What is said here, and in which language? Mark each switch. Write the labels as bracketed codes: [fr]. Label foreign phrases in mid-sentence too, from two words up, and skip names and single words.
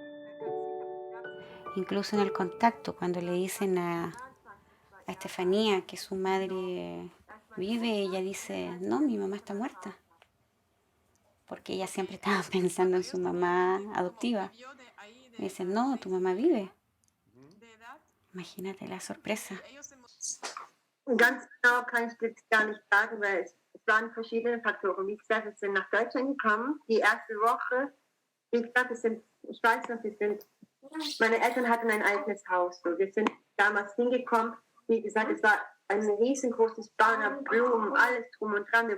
[es] Incluso en el contacto, cuando le dicen a Estefanía que su madre vive, ella dice, no, mi mamá está muerta. Porque ella siempre estaba pensando en su mamá adoptiva. Me dicen, no, tu mamá vive. Imagínate la sorpresa. [de] Ganz genau kann ich das gar nicht sagen, weil es waren verschiedene Faktoren. Wie gesagt, wir sind nach Deutschland gekommen. Die erste Woche, wie gesagt, ich weiß noch, meine Eltern hatten ein eigenes Haus. So, wir sind damals hingekommen. Wie gesagt, es war ein riesengroßes Banner, Blumen, alles drum und dran.